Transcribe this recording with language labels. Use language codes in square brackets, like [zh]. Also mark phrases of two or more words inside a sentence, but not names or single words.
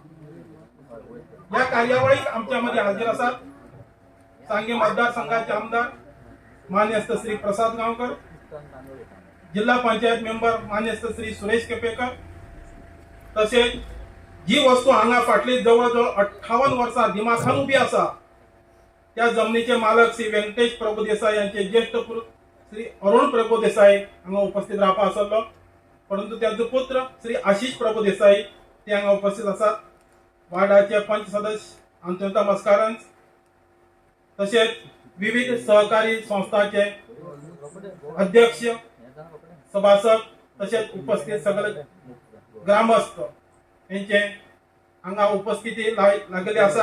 [kok] या कार्यावळीक आमच्यामध्ये हाजीर असतात सांगे मतदारसंघाचे आमदार मान्यस्थ श्री प्रसाद गावकर, जिल्हा पंचायत मेंबर मान्यस्थ श्री सुरेश केपेकर, तसेच जी वस्तू हांगा फाटली जवळजवळ 58 वर्सां दिमाखान उभी असा त्या जमनीचे मालक श्री व्यंकटेश प्रभू देसाई यांचे ज्येष्ठ श्री अरुण प्रभू देसाई हांगा उपस्थित रावपा आसलो, परंतु त्यांचे पुत्र श्री आशिष प्रभू देसाई ते हांगा उपस्थित असतात। वार्डाचे पंच सदस्य अंतोता मस्कारंज, तसेच विविध सहकारी संस्थांचे अध्यक्ष, सभासद, तसेच उपस्थित सगळे ग्रामस्थ यांचे हांगा उपस्थिती लागलेली असा।